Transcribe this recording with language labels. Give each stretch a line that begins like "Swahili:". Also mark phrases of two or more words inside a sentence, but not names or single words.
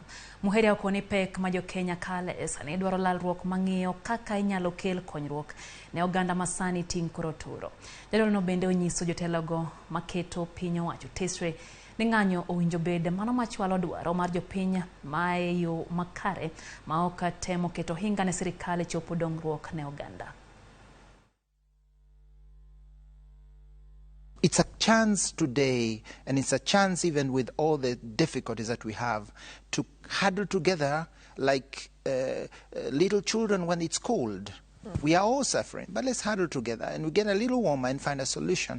Luo (Kenya and Tanzania): Muheria okoni pek ma jo Kenya kale sani dwaro lalruok mang'iyo kaka inyalo kel konyruok ne oganda masani ting koro turo. Jadolo no bende onyiso jotelogo maketo piny owacho tesre ni ng'anyo owinjo bed mano machwalo dwaro mar jopiny mae yo makare ma ok temo keto hinga ne sirkal chopo dongruok ne oganda.
English: It's a chance today, and it's a chance even with all the difficulties that we have, to huddle together like little children when it's cold. We are all suffering, but let's huddle together and we get a little warmer and find a solution.